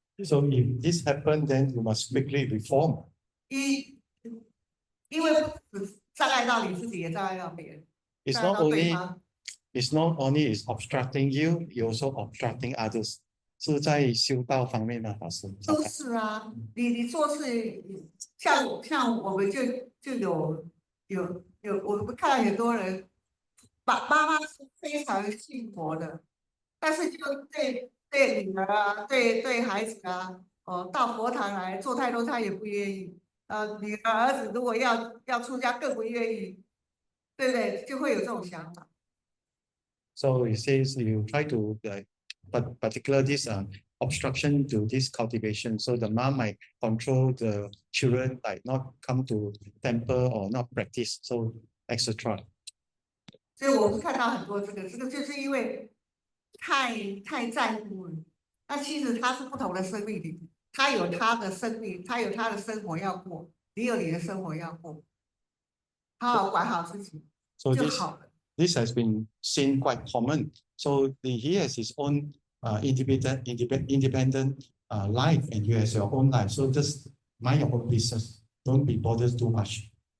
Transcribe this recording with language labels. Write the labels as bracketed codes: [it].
[en] So if this happened, then you must quickly reform. [zh] 因为不只障碍到你自己，也障碍到别人。 [en] It's not only is obstructing you, you also obstructing others. [zh] 是在修道方面呢，老师。都是啊，你做事像我们就有，我们看到很多人，妈妈是非常信佛的，但是就对女儿啊，对孩子啊，到佛堂来做太多，他也不愿意。女儿儿子如果要出家，更不愿意，对不对？就会有这种想法。 [en] So it says you try to but particular this obstruction to this cultivation. So the mom might control the children, like not come to temple or not practice, so etc. [zh] 所以我们看到很多这个就是因为太在乎了。那其实他是不同的生命体，他有他的生命，他有他的生活要过，你有你的生活要过，好好管好自己。 [en] So [zh] 就好了。 [en] this has been seen quite common. So he has his own independent life, and you has your own life. So just mind your own business. Don't be bothered too much.